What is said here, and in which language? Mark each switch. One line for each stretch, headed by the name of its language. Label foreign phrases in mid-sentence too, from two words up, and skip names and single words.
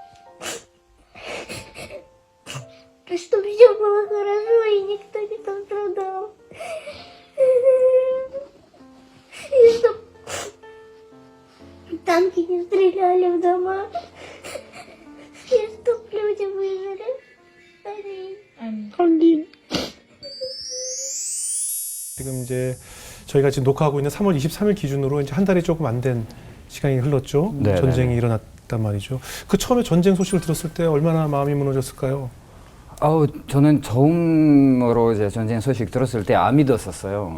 Russian: Чтобы все было хорошо и никто не пострадал. И чтоб танки не стреляли в дома. И чтоб люди выжили. Аминь.
Korean: 지금 이제 저희가 지금 녹화하고 있는 3월 23일 기준으로 이제 한 달이 조금 안 된 시간이 흘렀죠. 네, 전쟁이 일어났단 말이죠. 그 처음에 전쟁 소식을 들었을 때 얼마나 마음이 무너졌을까요? 저는 처음으로 이제 전쟁 소식 들었을 때 안 믿었었어요.